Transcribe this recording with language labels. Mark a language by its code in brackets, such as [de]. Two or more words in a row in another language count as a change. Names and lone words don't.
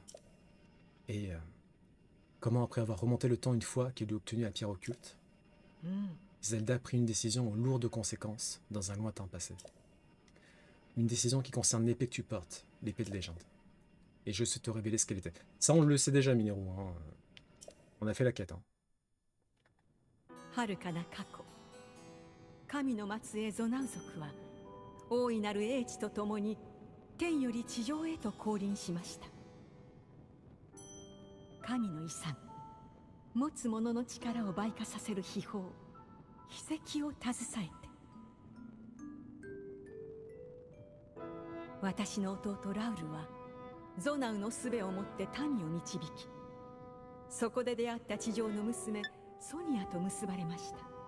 [fr] Et comment, après avoir remonté le temps une fois qu'elle eut obtenu la pierre occulte, Zelda prit une décision aux lourdes conséquences dans un lointain passé. Une décision qui concerne l'épée que tu portes, l'épée de légende. Et je sais te révéler ce qu'elle était. Ça, on le sait déjà, Mineru. Hein. On a fait la quête. Hein. [ja] 遥かな過去、神の末裔ゾナウ族は大いなる英知とともに天より地上へと降臨しました。神の遺産、持つ者の力を倍化させる秘宝、秘跡を携えて、私の弟ラウルはゾナウの術をもって民を導き、そこで出会った地上の娘ソニアと結ばれました。